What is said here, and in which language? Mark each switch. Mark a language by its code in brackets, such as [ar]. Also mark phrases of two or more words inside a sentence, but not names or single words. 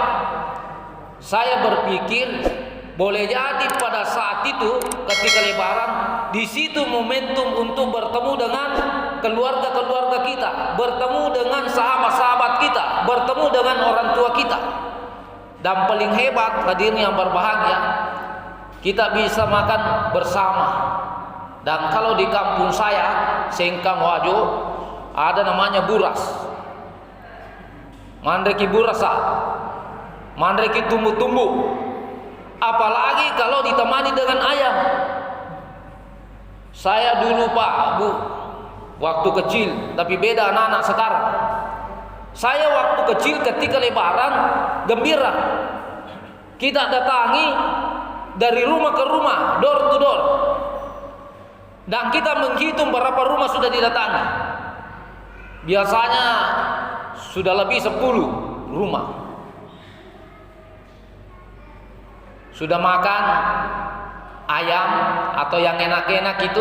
[id] Saya berpikir, boleh jadi pada saat itu ketika Lebaran, di situ momentum untuk bertemu dengan keluarga-keluarga kita, bertemu dengan sahabat-sahabat kita, bertemu dengan orang tua kita. Dan paling hebat, hadirin yang berbahagia, kita bisa makan bersama. Dan kalau di kampung saya, Sengkang Wajo, ada namanya buras. [bug] Mandreki burasa, mandreki tumbuh-tumbuh. [id] Apalagi kalau ditemani dengan ayam. Saya dulu, Pak, Bu, waktu kecil, tapi beda anak-anak sekarang. Saya waktu kecil ketika lebaran gembira. Kita datangi dari rumah ke rumah, [en] door to door. [id] Dan kita menghitung berapa rumah sudah didatangi. Biasanya sudah lebih 10 rumah. Sudah makan ayam atau yang enak-enak itu.